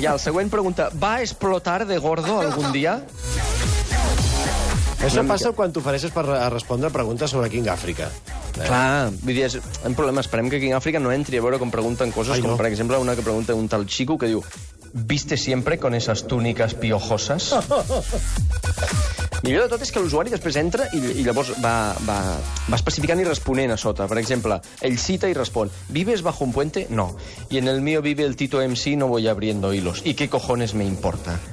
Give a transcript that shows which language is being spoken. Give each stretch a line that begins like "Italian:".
Catalan: Ja, el següent pregunta,
Spanish: ¿va a explotar de gordo algún día?
Catalan: Això passa quan t'ofereixes per respondre preguntes sobre King África. Clar, vull dir, un problema. Esperem que King África no entri a veure com pregunten coses, com per exemple una que pregunta un tal Chico que diu
Spanish: ¿viste siempre con esas túnicas piojosas?
Catalan: Millor de tot és que l'usuari després entra i llavors va especificant i responent a sota. Per exemple, ell cita i respon
Spanish: ¿vives bajo un puente? No. Y en el mío vive el Tito MC, no voy abriendo hilos. ¿Y qué cojones me importa?